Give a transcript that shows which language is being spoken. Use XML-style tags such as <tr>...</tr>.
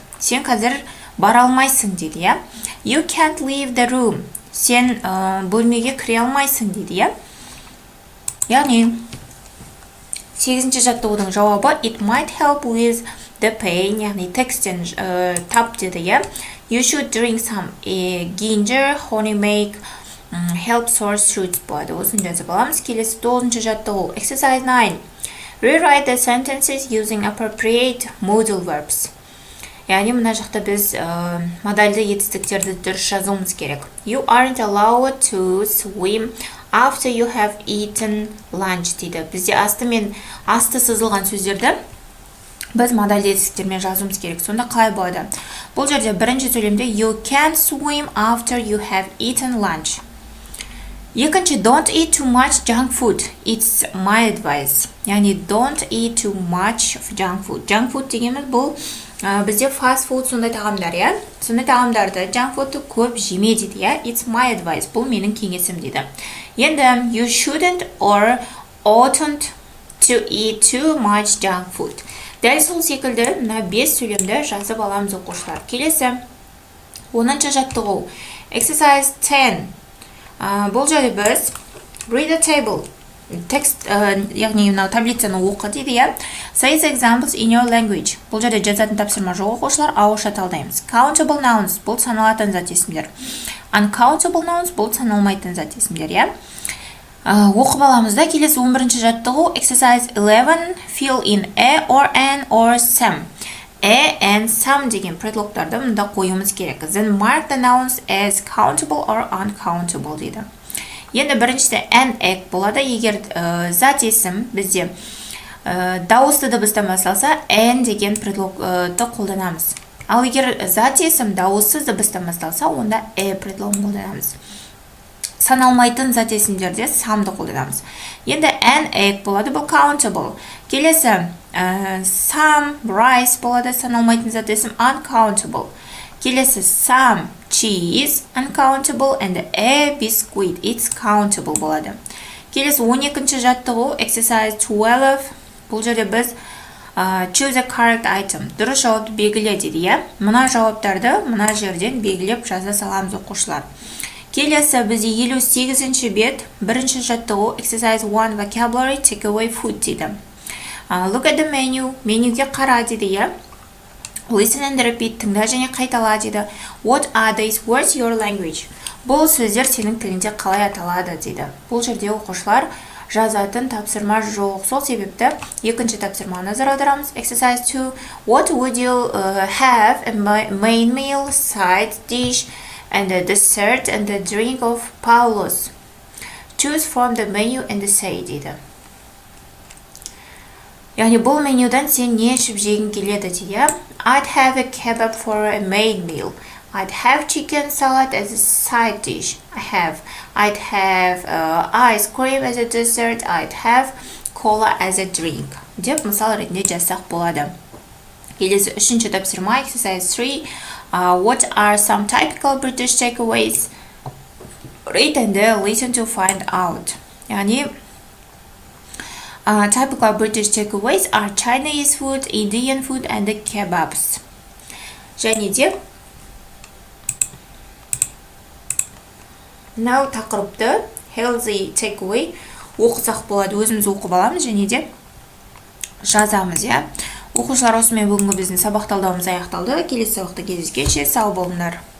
<kk>Сен қазір бара алмайсың дейді, иә.</kk> <en>You can't leave the room.</en> <kk>Сен бөлмеге кіре алмайсың дейді, иә. Яғни 8-ші жаттығудың жауабы</kk> <en>it might help with the pain,</en> <kk>яғни тексттен тап дейді, иә.</kk> <en>You should drink some ginger, honey make help sore throat</en> <kk>болады. Осыны жазып аламыз. Келесі 9-ші жаттығу.</kk> <en>Exercise 9. Rewrite the sentences using appropriate modal verbs.</en> <kk>Яғни мына жақта біз модальды етістіктерді дұрыс жазуымыз керек.</kk> <en>You aren't allowed to swim after you have eaten lunch</en> <kk>дейді. Бізде асты мен асты сызылған сөздерді біз модальды етістіктермен жазуымыз керек. Сонда қалай болады? Бұл жерде бірінші сөйлемде</kk> <en>you can swim after you have eaten lunch.</en> <kk>Екінші</kk> <en>don't eat too much junk food. It's my advice.</en> <kk>Яғни</kk> <en>don't eat too much of junk food.</en> <kk>Junk food дегеніміз бұл бізде fast food сондай тағамдар, иә. Сондай тағамдарды junk foodты көп жеме дейді, иә.</kk> <en>It's my advice.</en> <kk>Бұл менің кеңесім дейді. Енді</kk> <en>you shouldn't or oughtn't to eat too much junk food.</en> <kk>Дәл сол секілді мына 5 сөйлемді жазып аламыз оқушылар. Келесі 10-шы жаттығу. Exercise 10. Бұл жерде біз</kk> <en>read the table.</en> <kk>Текст, яғни мынау таблицаны оқы дейді, иә.</kk> <en>Say the examples in your language.</en> <kk>Бұл жерде жазатын тапсырма жоқ оқушылар, ауызша талдаймыз.</kk> <en>Countable nouns</en> <kk>бұл саналатын зат есімдер.</kk> <en>Uncountable nouns</en> <kk>бұл саналмайтын зат есімдер, иә. Оқып аламызда. Келесі 11-ші жаттығу. Exercise 11.</kk> <en>Fill in a or an or some.</en> <kk>A and some деген предлогтарды мұнда қоюымыз керек.</kk> <en>Then mark the nouns as countable or uncountable</en> <kk>дейді. Енді біріншісі an egg болады. Егер зат есім бізде дауысты дыбыстан басталса an деген предлогты қолданамыз. Ал егер зат есім дауыссыз дыбыстан басталса, онда предлогын қолданамыз. Саналмайтын зат есімдерде самды қолданамыз. Енді an egg болады, бұл countable. Келесі some rice болады, саналмайтын зат есім uncountable.</kk> <en>Келесі some cheese uncountable and a biscuit it's countable</en> <kk>болады. Келесі 12-ші жаттығу exercise 12. Бұл жерде біз</kk> <en>choose a correct item.</en> <kk>Дұрыс жауапты белгіле дейді, иә. Мына жауаптарды мына жерден белгілеп жаза саламыз оқушылар. Келесі бізде 58-ші бет, бірінші жаттығу exercise 1 vocabulary take away food дейді.</kk> <en>Look at the menu.</en> <kk>Менюге қара дейді, иә.</kk> <en>Listen and repeat.</en> <kk>Тыңда және қайтала дейді.</kk> <en>What are these words your language?</en> <kk>Бұл сөздер сенің тілінде қалай аталады дейді. Бұл жерде оқушылар жазатын тапсырма жоқ. Сол себепті екінші тапсырманы назар аударамыз. Exercise 2.</kk> <en>What would you have a main meal, side dish, and the dessert and the drink of Paulos? Choose from the menu and say</en> <kk>дейді. Яғни бұл менюдан сен не ішіп жегің келеді дейді.</kk> <en>I'd have a kebab for a main meal. I'd have chicken salad as a side dish. I'd have ice cream as a dessert. I'd have cola as a drink.</en> <kk>Деп мысал ретінде жазсақ болады. Келесі 3-ші тапсырма exercise 3.</kk> <en>What are some typical British takeaways? Read and listen to find out.</en> <kk>Яғни</kk> <en>typical British takeaways are Chinese food, Indian food and kebabs.</en> <kk>Және де мынау тақырыпты</kk> <en>healthy takeaway</en> <kk>оқысақ болады. Өзіміз оқып аламыз және де жазамыз, иә. Оқушылар, осымен бүгінгі біздің сабақ талдауымыз аяқталды. Келесі сабақта кездескенше сау болыңдар.</kk>